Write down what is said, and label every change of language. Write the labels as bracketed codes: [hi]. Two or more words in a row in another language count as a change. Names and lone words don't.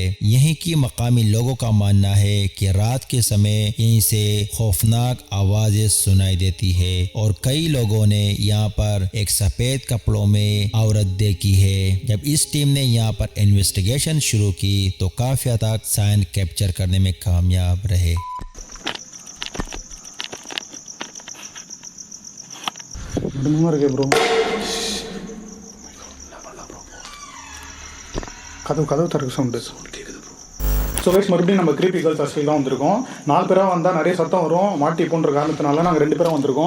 [hi] यहीं की मकामी लोगों का मानना है कि रात के समय यहीं से खौफनाक आवाजें सुनाई देती है और कई लोगों ने यहाँ पर एक सफेद कपड़ों में औरत देखी है। जब इस टीम ने यहाँ पर इन्वेस्टिगेशन शुरू की तो काफी हद तक [en] sign capture [hi] करने में कामयाब रहे। [ta] கதவு திறக்க சவுண்டு கேட்குது ப்ரோ. [en] so guys, [ta] மறுபடியும் நம்ம [en] creepy girls hostel [ta] தான் வந்திருக்கோம். 4 பேராக வந்தால் நிறைய சத்தம் வரும், மாட்டிப்போன்ற காரணத்தினால நாங்கள் 2 பேரும் வந்திருக்கோம்.